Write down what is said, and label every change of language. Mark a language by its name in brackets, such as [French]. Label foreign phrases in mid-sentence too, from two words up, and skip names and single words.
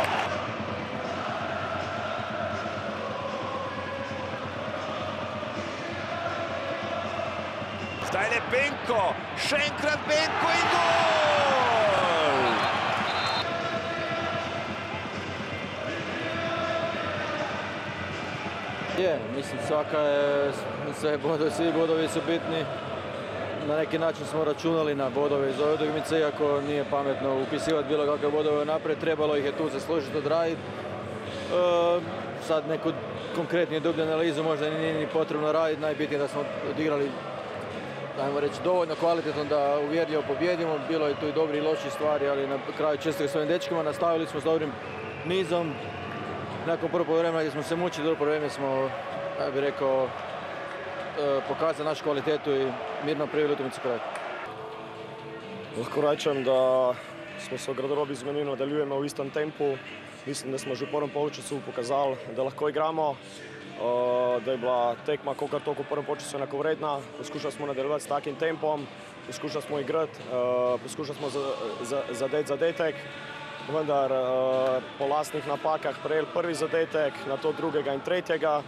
[Slovenian] Zdaj le Benko, še enkrat Benko in gol! [Croatian] Mislim, svi bodovi su bitni. Na neki način smo računali na bodove iz ove utakmice, iako nije pametno upisivati bilo kakve bodove naprijed, trebalo ih je tu zaslužiti, odraditi. Sad neku konkretniju dublju analizu možda nije ni potrebno raditi, najbitnije da smo odigrali, ajmo reći, dovoljno kvalitetno da uvjerljivo pobjedimo. Bilo je tu i dobri i loši stvari, ali na kraju čestitke svojim dečkima, nastavili smo s dobrim nizom. Nakon prvog vremena gdje smo se mučili, drugo vrijeme smo, ja bih rekao, pokazali našu kvalitetu i mirno priveli utakmico kraj. [Slovenian] Lahko rečem, da smo se v garderobi zmenili, nadaljujemo v istem tempu. Mislim, da smo že v prvem polčasu pokazali, da lahko igramo, da je bila tekma kolikor toliko v prvem polčasu enakovredna. Poskušali smo nadaljevati s takim tempom, poskušali smo igrati, poskušali smo zadeti zadetek, vendar po lastnih napakah prejeli prvi zadetek, nato drugega in tretjega.